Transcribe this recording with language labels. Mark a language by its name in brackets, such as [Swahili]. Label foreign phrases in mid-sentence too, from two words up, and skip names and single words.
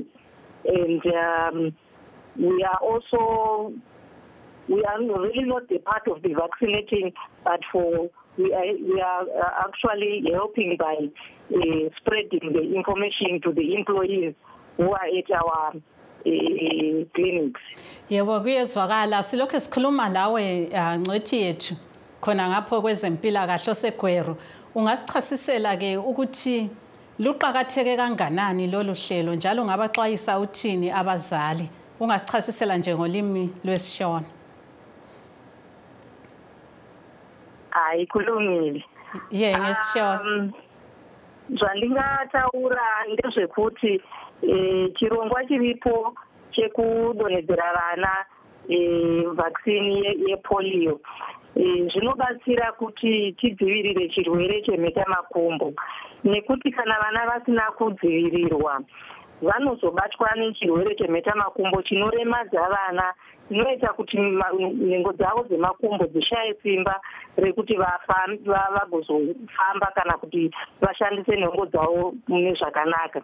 [English] And we are really not a part of the vaccinating, but we are actually helping by spreading the information to the employees who are at our clinics. [North Ndebele] Yebo kuyezwakala silokho sikhuluma lawe ngcwethi yethu khona ngapho kwezempilakahle oseGweru ungasichasisela ke ukuthi luqhakatheke kanganani lolu hlelo njalo ngabaxwayisa uthini abazali ungasichasisela nje ngolimi lwesishona. Kulungile. Ngesishona. [Shona] Zvandingataura ndezvekuti chirongwa chiripo chekudonhedzera vana vaccine yepolio zvinobatsira kuti tidzivirire chirwere chemhetamakumbo, nekuti kana vana vasina kudzivirirwa vanozobatwa nechirwere chemhetamakumbo chinoremadza vana, zvinoita kuti nhengo dzavo dzemakumbo dzishaye simba rekuti vagozofamba kana kuti vashandise nhengo dzavo mune zvakanaka.